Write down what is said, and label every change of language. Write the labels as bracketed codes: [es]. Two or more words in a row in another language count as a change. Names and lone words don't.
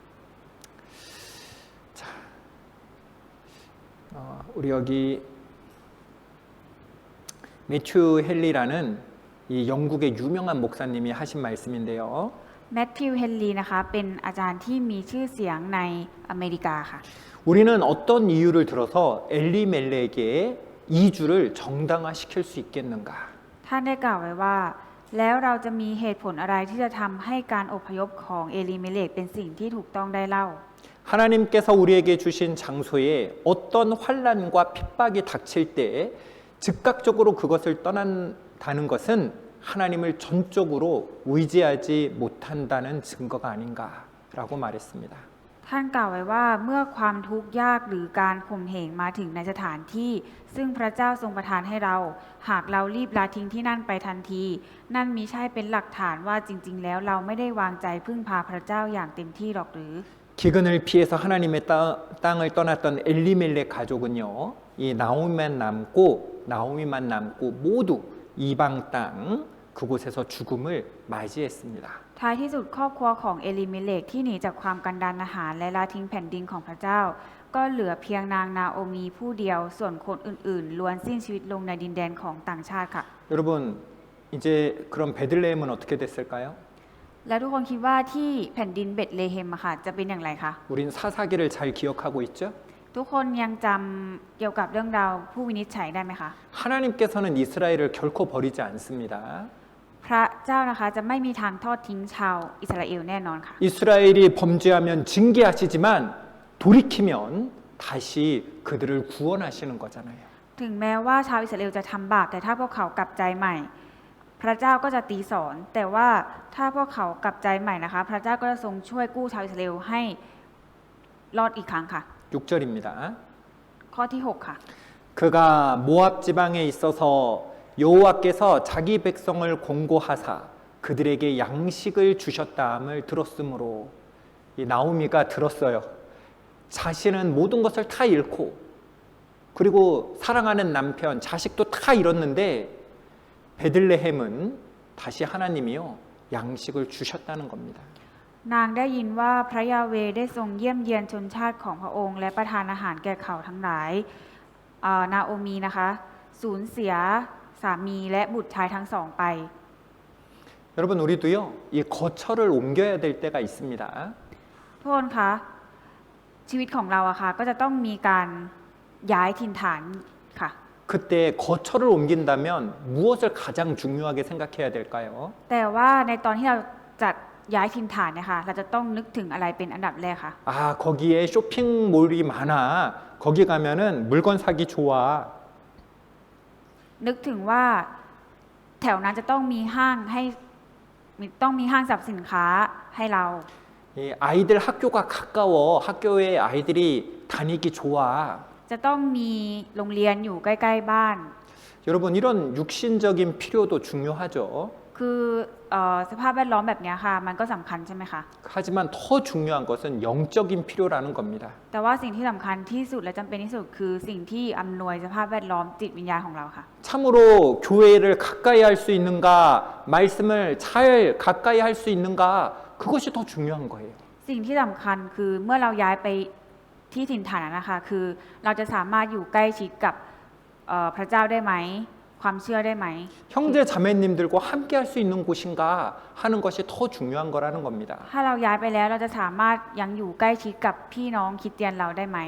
[ko] 우리 여기 매튜 헨리라는 이 영국의 유명한 목사님이 하신 말씀인데요. [th] แมทธิวเฮนลีนะคะเป็นอาจารย์ที่มีชื่อเสียงในอเมริกาค่ะ [ko] 우리는 어떤 이유를 들어서 엘리멜렉의 이주를 정당화시킬 수 있겠는가? [th] ท่านได้กล่าวไว้ว่า แล้วเราจะมีเหตุผลอะไรที่จะทำให้การอพยพของเอลิเมเลกเป็นสิ่งที่ถูกต้องได้เล่า [ko] 하나님께서 우리에게 주신 장소에 어떤 환난과 핍박이 닥칠 때 즉각적으로 그것을 떠난다는 것은 하나님을 전적으로 의지하지 못한다는 증거가 아닌가라고 말했습니다. [th] ท่านกล่าวไว้ว่าเมื่อความทุกข์ยากหรือการข่มเหงมาถึงในสถานที่ซึ่งพระเจ้าทรงประทานให้เรา หากเรารีบละทิ้งที่นั่นไปทันที นั่นมิใช่เป็นหลักฐานว่าจริงๆแล้วเราไม่ได้วางใจพึ่งพาพระเจ้าอย่างเต็มที่หรอกหรือ [ko] 기근을 피해서 하나님의 땅을 떠났던 엘리멜렉 가족은요, 이 나오미만 남고 모두 이방 땅 그곳에서 죽음을 맞이했습니다. [th] ท้ายที่สุดครอบครัวของเอลิเมเลกที่หนีจากความกันดารอาหารและละทิ้งแผ่นดินของพระเจ้า ก็เหลือเพียงนางนาโอมีผู้เดียวส่วนคนอื่นๆล้วนสิ้นชีวิตลงในดินแดนของต่างชาติค่ะ [ko] 여러분, 이제 그럼 베들레헴은 어떻게 됐을까요? [th] แล้วทุกคนคิดว่าที่แผ่นดินเบธเลเฮมอะค่ะจะเป็นอย่างไรคะ [ko] 우린 사사기를 잘 기억하고 있죠? [th] ทุกคนยังจำเกี่ยวกับเรื่องราวผู้วินิจฉัยได้ไหมคะ [ko] 하나님께서는 이스라엘을 결코 버리지 않습니다. [th] พระเจ้านะคะจะไม่มีทางทอดทิ้งชาวอิสราเอลแน่นอนค่ะ [ko] 이스라엘이 범죄하면 징계하시지만 돌이키면 다시 그들을 구원하시는 거잖아요. [th] ถึงแม้ว่าชาวอิสราเอลจะทำบาปแต่ถ้าพวกเขากลับใจใหม่ พระเจ้าก็จะตีสอน แต่ว่าถ้าพวกเขากลับใจใหม่นะคะ พระเจ้าก็จะทรงช่วยกู้ชาวอิสราเอลให้รอดอีกครั้งค่ะ [ko] 6절입니다. [th] ข้อที่ 6 ค่ะ [ko] 그가 모압 지방에 있어서 여호와께서 자기 백성을 공고하사 그들에게 양식을 주셨다함을 들었으므로 이 나오미가 들었어요. 자신은 모든 것을 다 잃고 그리고 사랑하는 남편, 자식도 다 잃었는데 베들레헴은 다시 하나님이요 양식을 주셨다는 겁니다. [th] นางได้ยินว่าพระยาเวห์ได้ทรงเยี่ยมเยียนชนชาติของพระองค์และประทานอาหารแก่เขาทั้งหลายนาโอมีนะคะสูญเสียสามีและบุตรชายทั้งสองไป [ko] 여러분 우리도요 이 거처를 옮겨야 될 때가 있습니다. [th] ทุกคนคะชีวิตของเราอะค่ะก็จะต้องมีการย้ายถิ่นฐานค่ะ [ko] 그때 거처를 옮긴다면 무엇을 가장 중요하게 생각해야 될까요? [th] แต่ว่าในตอนที่เราจัดย้ายถิ่นฐานเนี่ยค่ะเราจะต้องนึกถึงอะไรเป็นอันดับแรกคะ [ko] 아 거기에 쇼핑몰이 많아. 거기 가면은 물건 사기 좋아. [th] นึกถึงว่าแถวนั้นจะต้องมีห้างให้ต้องมีห้างสรรพสินค้าให้เรา [ko] 이 아이들 학교가 가까워. 학교에 아이들이 다니기 좋아. [th] จะต้องมีโรงเรียนอยู่ใกล้ๆบ้าน [ko] 여러분 이런 육신적인 필요도 중요하죠. [th] คือสภาพแวดล้อมแบบนี้ค่ะมันก็สำคัญใช่ไหมคะ [ko] 하지만 더 중요한 것은 영적인 필요라는 겁니다. [th] แต่ว่าสิ่งที่สำคัญที่สุดและจำเป็นที่สุดคือสิ่งที่อำนวยสภาพแวดล้อมจิตวิญญาณของเราค่ะ [ko] 참으로 교회를 가까이 할 수 있는가, 말씀을 잘 가까이 할 수 있는가, 그것이 더 중요한 거예요. [th] สิ่งที่สำคัญคือเมื่อเราย้ายไปที่ถิ่นฐานนั้นนะคะคือเราจะสามารถอยู่ใกล้ชิดกับพระเจ้าได้ไหมความเชื่อได้ไหม [ko] 형제 자매님들과 함께 할 수 있는 곳인가 하는 것이 더 중요한 거라는 겁니다. [th] ถ้าเราย้ายไปแล้วเราจะสามารถยังอยู่ใกล้ชิดกับพี่น้องคริสเตียนเราได้ไหม